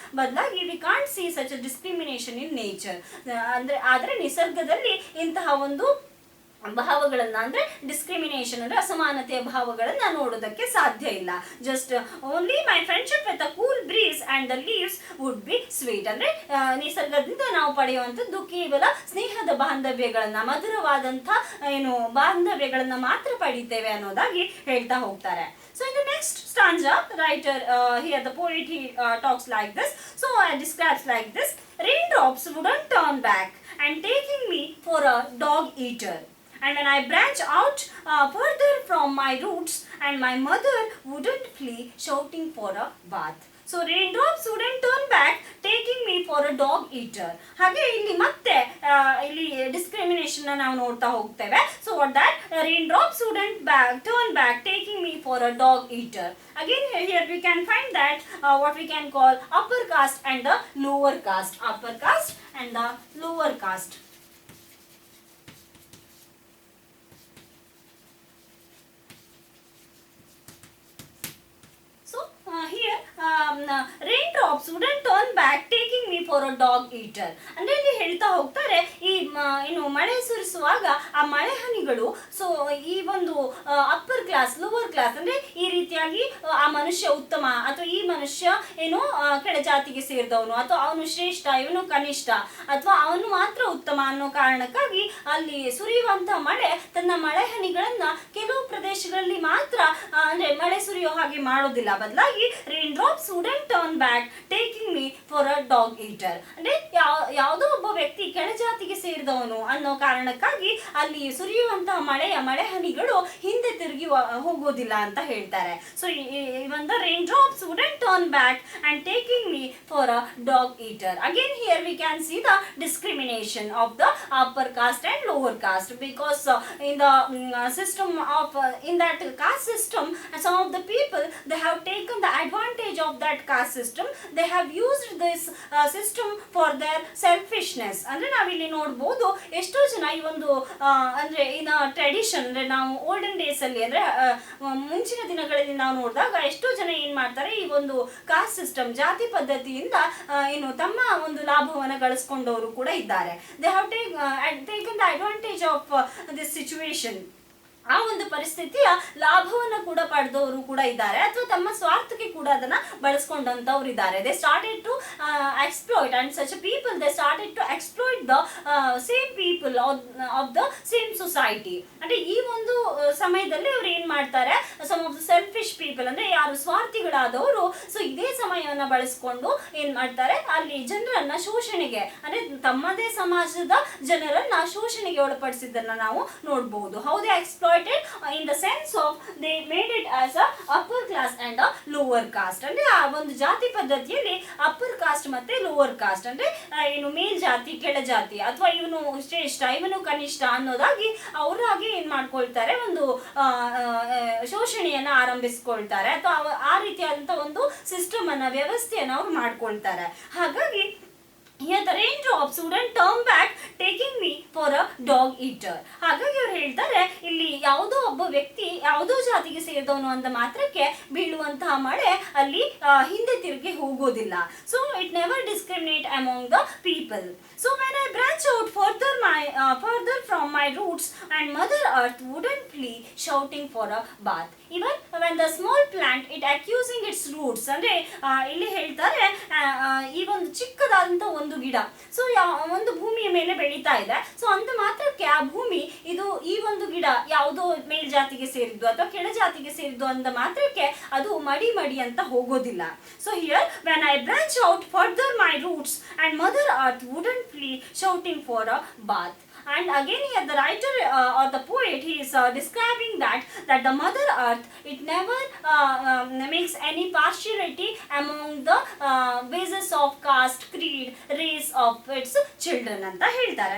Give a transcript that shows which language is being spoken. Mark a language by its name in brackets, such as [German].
[Kannada] ಬದಲಾಗಿ [English] We can't see such a discrimination in nature. [Kannada] ಆದರೆ ನಿಸರ್ಗದಲ್ಲಿ ಇಂತಹ ಒಂದು ಭಾವಗಳನ್ನ, ಅಂದ್ರೆ ಡಿಸ್ಕ್ರಿಮಿನೇಷನ್ ಅಂದ್ರೆ ಅಸಮಾನತೆಯ ಭಾವಗಳನ್ನ ನೋಡೋದಕ್ಕೆ ಸಾಧ್ಯ ಇಲ್ಲ. [English] Just only my friendship with a cool breeze and the leaves would be sweet. [Kannada] ಅಂದ್ರೆ ನಿಸರ್ಗದಿಂದ ನಾವು ಪಡೆಯುವಂಥದ್ದು ಕೇವಲ ಸ್ನೇಹದ ಬಾಂಧವ್ಯಗಳನ್ನ, ಮಧುರವಾದಂಥ ಬಾಂಧವ್ಯಗಳನ್ನ ಮಾತ್ರ ಪಡಿತೇವೆ ಅನ್ನೋದಾಗಿ ಹೇಳ್ತಾ ಹೋಗ್ತಾರೆ. [English] So in the next stanza, writer here the poet he talks like this. So describes like this: raindrops wouldn't turn back and taking me for a dog eater. And when I branch out further from my roots, and my mother wouldn't flee shouting for a bath. So raindrops wouldn't turn back taking me for a dog eater. [Kannada] ಹಾಗೆ ಇಲ್ಲಿ ಮತ್ತೆ ಇಲ್ಲಿ discrimination ನಾವು ನೋಡ್ತಾ ಹೋಗ್ತೇವೆ. [English] So what that raindrops wouldn't turn back taking me for a dog eater. Again here we can find that what we can call upper caste and the lower caste. Upper caste and the lower caste. Here raindrops wouldn't turn back taking me for a dog eater. [Kannada] ಅಂದ್ರೆ ಇಲ್ಲಿ ಹೇಳ್ತಾ ಹೋಗ್ತಾರೆ, ಈ ಮಳೆ ಸುರಿಸುವಾಗ ಆ ಮಳೆ ಹನಿಗಳು, so ಈ ಒಂದು ಅಪ್ಪರ್ ಕ್ಲಾಸ್, ಲೋವರ್ ಕ್ಲಾಸ್, ಅಂದ್ರೆ ಈ ರೀತಿಯಾಗಿ ಆ ಮನುಷ್ಯ ಉತ್ತಮ ಅಥವಾ ಈ ಮನುಷ್ಯ ಕೆಳ ಜಾತಿಗೆ ಸೇರಿದವನು, ಅಥವಾ ಅವನು ಶ್ರೇಷ್ಠ, ಇವನು ಕನಿಷ್ಠ, ಅಥವಾ ಅವನು ಮಾತ್ರ ಉತ್ತಮ ಅನ್ನೋ ಕಾರಣಕ್ಕಾಗಿ ಅಲ್ಲಿ ಸುರಿಯುವಂತಹ ಮಳೆ ತನ್ನ ಮಳೆ ಹನಿಗಳನ್ನ ಕೆಲವು ಪ್ರದೇಶಗಳಲ್ಲಿ ಮಾತ್ರ ಅಂದ್ರೆ ಮಳೆ ಸುರಿಯೋ ಹಾಗೆ ಮಾಡೋದಿಲ್ಲ. ಬದಲಾಗಿ [English] raindrops wouldn't turn back taking me for a dog eater. [Kannada] ಅಂದ್ರೆ ಯಾವುದೋ ಒಬ್ಬ ವ್ಯಕ್ತಿ ಕೆಳಜಾತಿಗೆ ಸೇರಿದವನು ಅನ್ನೋ ಕಾರಣಕ್ಕಾಗಿ ಅಲ್ಲಿ ಸುರಿಯುವಂತಹ ಮಳೆ ಹನಿಗಳು ಹಿಂದೆ ತಿರುಗಿ ಹೋಗೋದಿಲ್ಲ ಅಂತ ಹೇಳ್ತಾರೆ. [English] So even the raindrops wouldn't turn back and taking me for a dog eater. Again here we can see the discrimination of the upper caste and lower caste, because in the system of in that caste system, some of the people they have taken the advantage of that caste system. They have used this system for their selfishness. [Kannada] ಅಂದ್ರೆ ನಾವಿಲ್ಲಿ ನೋಡಬಹುದು ಎಷ್ಟೋ ಜನ ಈ ಒಂದು ಅಂದ್ರೆ [English] in tradition, [Kannada] ಅಂದ್ರೆ ನಾವು ಓಲ್ಡನ್ ಡೇಸ್ ಅಲ್ಲಿ, ಅಂದ್ರೆ ಮುಂಚಿನ ದಿನಗಳಲ್ಲಿ ನಾವು ನೋಡಿದಾಗ ಎಷ್ಟೋ ಜನ ಏನ್ ಮಾಡ್ತಾರೆ, ಈ ಒಂದು ಕಾಸ್ಟ್ ಸಿಸ್ಟಮ್, ಜಾತಿ ಪದ್ಧತಿಯಿಂದ ತಮ್ಮ ಒಂದು ಲಾಭವನ್ನ ಗಳಿಸಿಕೊಂಡವರು ಕೂಡ ಇದ್ದಾರೆ. [English] They have taken the advantage of this situation. [Kannada] ಆ ಒಂದು ಪರಿಸ್ಥಿತಿಯ ಲಾಭವನ್ನು ಕೂಡ ಪಡೆದವರು ಕೂಡ ಇದ್ದಾರೆ, ಅಥವಾ ತಮ್ಮ ಸ್ವಾರ್ಥಕ್ಕೆ ಕೂಡ ಅದನ್ನ ಬಳಸ್ಕೊಂಡಂತವ್ರು ಇದ್ದಾರೆ. [English] They started to exploit, and such people they started to exploit the same people of the same society. [Kannada] ಅಂದ್ರೆ ಈ ಒಂದು ಸಮಯದಲ್ಲಿ ಅವ್ರು ಏನ್ ಮಾಡ್ತಾರೆ, [English] some of the selfish people, [Kannada] ಅಂದ್ರೆ ಯಾರು ಸ್ವಾರ್ಥಿಗಳಾದವರು, ಸೊ ಇದೇ ಸಮಯವನ್ನ ಬಳಸ್ಕೊಂಡು ಏನ್ ಮಾಡ್ತಾರೆ, ಅಲ್ಲಿ ಜನರನ್ನ ಶೋಷಣೆಗೆ, ಅಂದ್ರೆ ತಮ್ಮದೇ ಸಮಾಜದ ಜನರನ್ನ ಶೋಷಣೆಗೆ ಒಳಪಡಿಸಿದ್ದನ್ನ ನಾವು ನೋಡಬಹುದು. [English] How they exploit in the sense of they made it as a upper class and a lower caste. [Kannada] ಅಂದ್ರೆ ಆ ಒಂದು ಜಾತಿ ಪದ್ಧತಿಯಲ್ಲಿ ಅಪ್ಪರ್ ಕಾಸ್ಟ್ ಮತ್ತೆ ಲೋವರ್ ಕಾಸ್ಟ್, ಅಂದ್ರೆ ಮೇಲ್ ಜಾತಿ, ಕೆಳ ಜಾತಿ, ಅಥವಾ ಇವನು ಶ್ರೇಷ್ಠ, ಇವನು ಕನಿಷ್ಠ ಅನ್ನೋದಾಗಿ ಅವರಾಗಿ ಏನ್ ಮಾಡ್ಕೊಳ್ತಾರೆ, ಒಂದು ಶೋಷಣೆಯನ್ನ ಆರಂಭಿಸ್ಕೊಳ್ತಾರೆ, ಅಥವಾ ಆ ರೀತಿಯಾದಂತ ಒಂದು ಸಿಸ್ಟಮ್ ಅನ್ನ, ವ್ಯವಸ್ಥೆಯನ್ನ ಅವ್ರು ಮಾಡ್ಕೊಳ್ತಾರೆ. ಹಾಗಾಗಿ [English] here the raindrops wouldn't turn back taking me for a dog eater. [Kannada] ಹಾಗಾಗಿ ಅವ್ರು ಹೇಳ್ತಾರೆ, ಇಲ್ಲಿ ಯಾವುದೋ ಒಬ್ಬ ವ್ಯಕ್ತಿ ಯಾವುದೋ ಜಾತಿಗೆ ಸೇರಿದವನು ಅಂತ ಮಾತ್ರಕ್ಕೆ ಬೀಳುವಂತಹ ಮಳೆ ಅಲ್ಲಿ ಹಿಂದೆ ತಿರುಗಿ ಹೋಗೋದಿಲ್ಲ. [English] So it never discriminate among the people. So when I branch out further from my roots, and mother earth wouldn't flee shouting for a bath. Even when the small plant it accusing its roots, [Kannada] ಅಂದ್ರೆ ಇಲ್ಲಿ ಹೇಳ್ತಾರೆ, ಈ ಒಂದು ಚಿಕ್ಕದಾದಂತ ಒಂದು ಗಿಡ, so ಒಂದು ಭೂಮಿಯ ಮೇಲೆ ಬೆಳೀತಾ ಇದೆ, ಸೊ ಅಂತ ಮಾತ್ರಕ್ಕೆ ಆ ಭೂಮಿ ಇದು ಈ ಒಂದು ಗಿಡ ಯಾವುದೋ ಮೇಲ್ಜಾತಿಗೆ ಸೇರಿದ್ದು ಅಥವಾ ಕೆಳಜಾತಿಗೆ ಸೇರಿದ್ದು ಅಂತ ಮಾತ್ರಕ್ಕೆ ಅದು ಮಡಿ ಅಂತ ಹೋಗೋದಿಲ್ಲ. [English] So here when I branch out further my roots, and mother earth wouldn't flee shouting for a bath. And again here the writer or the poet, he is describing that the mother earth, it never makes any partiality among the basis of caste, creed, race of its children [Kannada] ಅಂತ ಹೇಳ್ತಾರೆ.